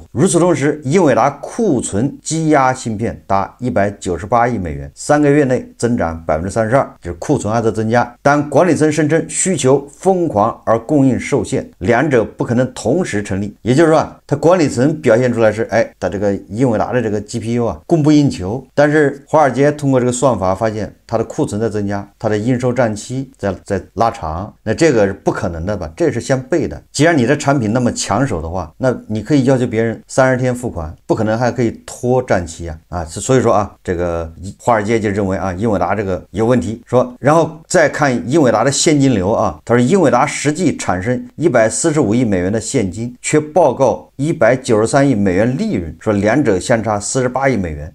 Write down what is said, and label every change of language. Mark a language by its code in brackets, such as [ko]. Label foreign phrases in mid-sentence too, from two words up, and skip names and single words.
[zh] 與此同時，英偉達庫存積壓芯片達198億美元，3個月內增長 32%， 就是庫存還在增加。但管理層聲稱需求瘋狂而供應受限，兩者不可能同時成立。也就是說他管理層表現出來是他這個英偉達的這個 GPU 供不應求，但是華爾街通過這個算法發現它的庫存在增加，它的应收賬期在拉長，那這個是不可能的吧？這是相悖的。既然你的產品那麼搶手的話，那你可以要求別人30天付款，不可能還可以拖賬期啊！所以說這個華爾街就認為英偉達這個有問題。說，然後再看英偉達的現金流他說英偉達實際產生145億美元的現金，卻報告193億美元利潤，說兩者相差48億美元。